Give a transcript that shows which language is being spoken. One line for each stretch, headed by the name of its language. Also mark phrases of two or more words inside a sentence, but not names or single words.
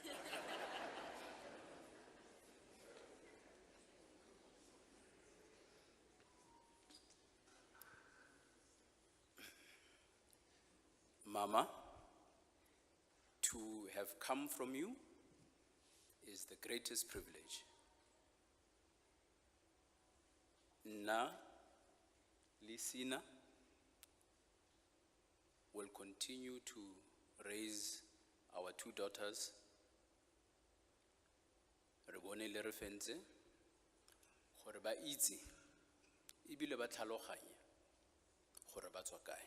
English: Mama, to have come from you is the greatest privilege.
Tswana: Na, Lisina,
English: will continue to raise our two daughters
Tswana: re bone le re fentse gore ba itse ebile ba tlhaloganye gore ba tswa kae.